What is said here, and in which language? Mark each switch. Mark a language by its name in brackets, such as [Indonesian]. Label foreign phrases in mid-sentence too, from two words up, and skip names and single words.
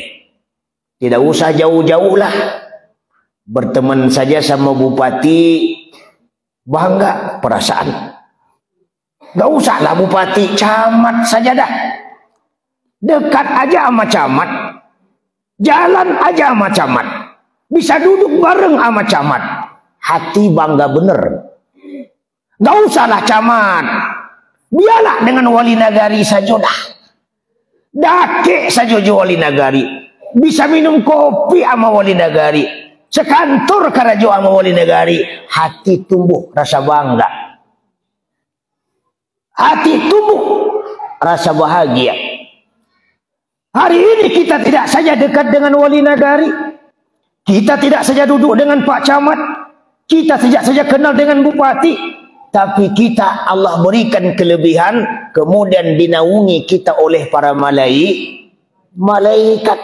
[Indonesian] Tidak usah jauh-jauh lah, berteman saja sama bupati, bangga perasaan. Gak usahlah bupati, camat saja dah. Dekat aja sama camat, jalan aja sama camat, bisa duduk bareng sama camat, hati bangga bener. Gak usahlah camat, biarlah dengan wali nagari saja dah. Dake saja wali nagari, bisa minum kopi sama wali nagari, sekantor karajo sama wali nagari, hati tumbuh rasa bangga, hati tumbuh rasa bahagia. Hari ini kita tidak saja dekat dengan wali nagari, kita tidak saja duduk dengan Pak Camat, kita tidak saja kenal dengan bupati, tapi kita Allah berikan kelebihan, kemudian dinaungi kita oleh para malaikat.